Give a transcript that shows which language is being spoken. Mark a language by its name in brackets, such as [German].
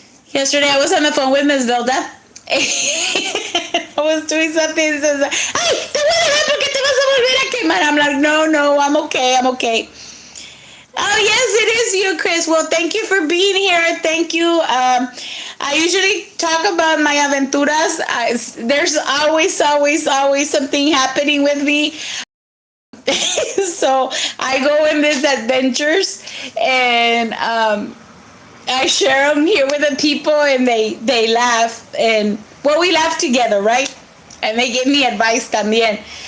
[English] Yesterday I was on the phone with Miss Velda. I was doing something. [Spanish] So like, ay, te voy a dejar porque te vas a volver a quemar. [English] I'm like, no, I'm okay. Oh, yes, it is you, Chris. Well, thank you for being here. Thank you. I usually talk about my aventuras. There's always something happening with me. So I go in these adventures, and I share them here with the people, and they laugh. And, well, we laugh together, right? And they give me advice también.